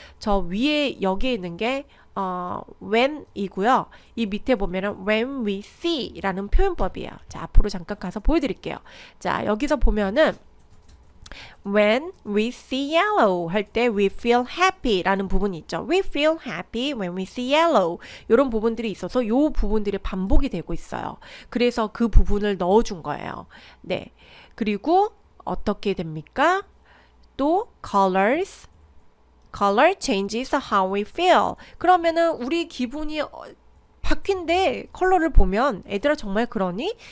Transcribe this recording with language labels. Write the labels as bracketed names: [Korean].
[Korean] 저 위에 여기에 있는 게 when 이고요. 이 밑에 보면은 [English] when we see [Korean] 라는 표현법이에요. 자, 앞으로 잠깐 가서 보여드릴게요. 자, 여기서 보면은 [English] When we see yellow [Korean] 할 때 [English] we feel happy [Korean] 라는 부분이 있죠. [English] We feel happy when we see yellow. [Korean] 이런 부분들이 있어서 이 부분들이 반복이 되고 있어요. 그래서 그 부분을 넣어준 거예요. 네. 그리고 어떻게 됩니까? 또 colors. [English] Color changes how we feel. [Korean] 그러면은 우리 기분이 바뀐데 컬러를 보면 애들아 정말 그러니?